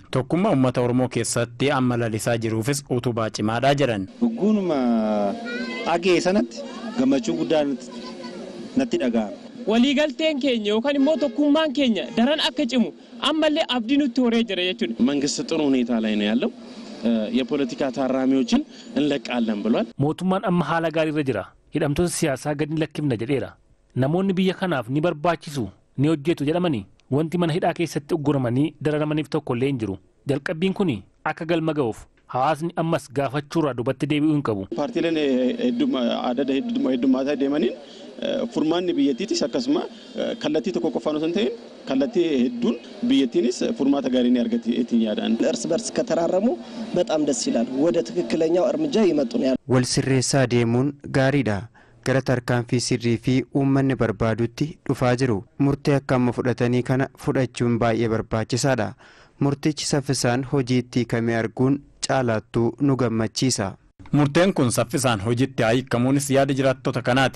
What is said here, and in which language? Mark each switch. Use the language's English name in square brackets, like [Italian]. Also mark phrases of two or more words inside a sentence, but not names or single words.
[Oromo] Tokkummaa uummata Oromoo keessatti amma lalisaa jiruufis utubaa cimaadha jiran. Dhuguunuma agee sanatti gammachuu guddaan natti dhaga'ama. Waliigalteen keenya yookaan immoo tokkummaan keenya daran akka cimu ammallee abdii nutti horee jira jechuudha. [Amharic] መንግስት ጥሩ ሁኔታ ላይ ነው ያለው። የፖለቲካ ታራሚዎችን እንለቃለን ብሏል። [Oromo] mootummaan amma haala gaarii irra jira. Hidhamtoota siyaasaa gadi hin lakkifna jedheera. Namoonni biyya kanaaf ni barbaachisu ni hojjetu jedhamanii wanti mana hidhaa keessatti ugguramanii dararamaniif tokko illee hin jiru. Jalqabbiin kun akka galma ga'uuf hawaasni ammas gaafachuurraa duubatti deebi'uu hin qabu. Paartiileen heddummataa deemaniin furmaanni biyyattiitis akkasuma kallattii tokko qofaan osoo hin ta'in kallattii hedduun biyyattiinis furmaata gaarii ni argatti ittiin yaadaan. [Amharic] እርስ በርስ ከተራረሙ በጣም ደስ ይላል። ወደ ትክክለኛው እርምጃ ይመጡ ነው ያለው። [Oromo] wal sirreessaa deemuun gaariidha. gara tarkaanfii sirrii fi uummanni barbaadutti dhufaa jiru. Murtee akka amma fudhatanii kana fudhachuun baay'ee barbaachisaadha. Murtichi saffisaan hojiitti hiikamee arguun caalaattuu nu gammachiisa. Murteen kun saffisaan hojiitti hiikamuunis yaada jiraattota kanaati.